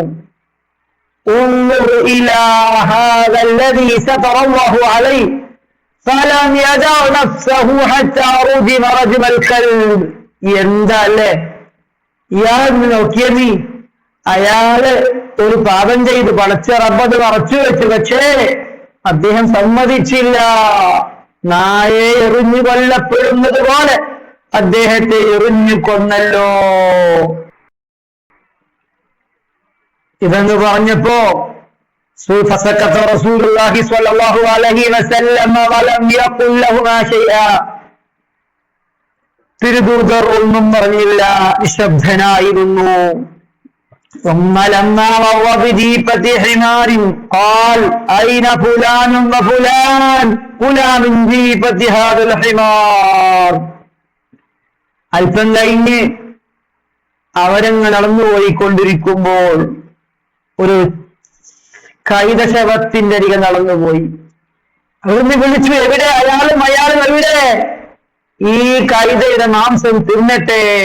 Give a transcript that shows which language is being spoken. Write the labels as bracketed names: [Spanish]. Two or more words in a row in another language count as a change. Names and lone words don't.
[Malayalam] എന്താ അല്ലേ ഇയാൾ നോക്കിയ നീ, അയാള് ഒരു പാപം ചെയ്ത് പടച്ച റബ്ബത് മറച്ചു വെച്ചു, പക്ഷേ അദ്ദേഹം സമ്മതിച്ചില്ല. നായെ എറിഞ്ഞു കൊല്ലപ്പെടുന്നത് പോലെ അദ്ദേഹത്തെ എറിഞ്ഞു കൊന്നല്ലോ. ഇതെന്ന് പറഞ്ഞപ്പോ [Arabic] فسكت رسول الله صلى الله عليه وسلم ولم يقل لهما شيئا. [Malayalam] തിരുദൂതർ ഒന്നും പറഞ്ഞില്ല, നിശബ്ദനായിരുന്നു. [Arabic] ثم لما مر بجيفة حمار قال أين فلان وفلان كلا من جيفة هذا الحمار. [Malayalam] അല്പം കഴിഞ്ഞ് അവരങ്ങ് നടന്നുപോയിക്കൊണ്ടിരിക്കുമ്പോൾ ഒരു കൈതശവത്തിന്റെ അരികെ നടന്നുപോയി. അവിടുന്ന് വിളിച്ചു, എവിടെ അയാളും എവിടെ? ഈ കൈതയുടെ മാംസം തിന്നട്ടെ.